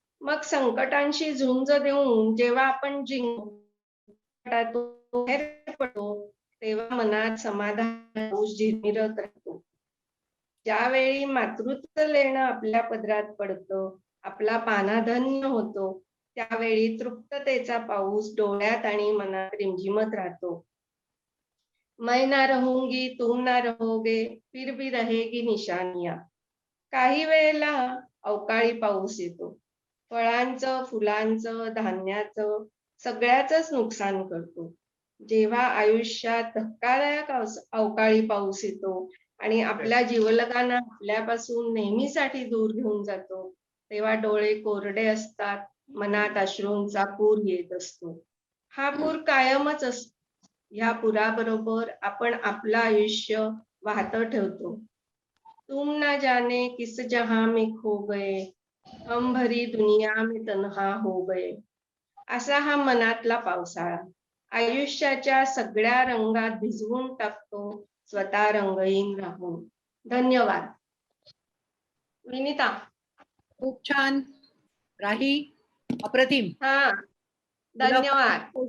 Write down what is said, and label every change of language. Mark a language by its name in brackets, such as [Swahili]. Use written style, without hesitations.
[Marathi] मग संकटांशी झुंज देऊन जेव्हा आपण बाहेर पडतो, तेव्हा मनात समाधान पाऊस झिरमिरत राहतो. ज्यावेळी मातृत्व लेणं आपल्या पदरात पडतं, आपला पानाधन्य होतो, त्यावेळी तृप्ततेचा पाऊस डोळ्यात आणि मनात रिमझिमत राहतो. [Hindi] मैं ना रहूंगी तुम ना रहोगे फिर भी रहेगी निशानियां. [Marathi] काही वेळेला अवकाळी पाऊस येतो. फळांचं, फुलांचं, धान्याचं सगळ्याच नुकसान करतो. जेव्हा आयुष्यात धक्कादायक अवकाळी पाऊस येतो आणि आपल्या जीवलगांना आपल्यापासून नेहमीसाठी दूर घेऊन जातो, तेव्हा डोळे कोरडे असतात, मनात अश्रूंचा पूर येत असतो. हा पूर कायमच असतो. ह्या पुराबरोबर आपण आपलं आयुष्य वाहत ठेवतो. [Hindi] तुम ना जाने किस जहां में खो गए, हम भरी दुनिया में तन्हा हो गए. [Marathi] असा हा मनातला पावसाळा आयुष्याच्या सगळ्या रंगात भिजवून टाकतो, स्वतः रंगहीन राहून. धन्यवाद. विनिता. खूप छान राही, अप्रतिम. हा, धन्यवाद.